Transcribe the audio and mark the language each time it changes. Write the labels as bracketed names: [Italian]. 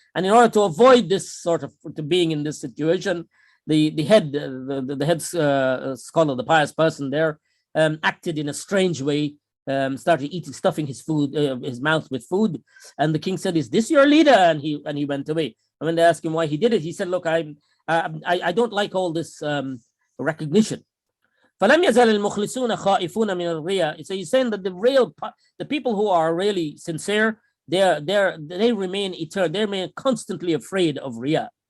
[English] And in order to avoid this sort of being in this situation, the head scholar, the pious person there, acted in a strange way, started stuffing his mouth with food. And the king said, "Is this your leader?" And he went away. And when they asked him why he did it, he said, "Look, I don't like all this recognition." [Arabic] فلم يزل المخلصون خائفون من الرياء. [English] So he's saying that the people who are really sincere, they remain eternal, they remain constantly afraid of riya.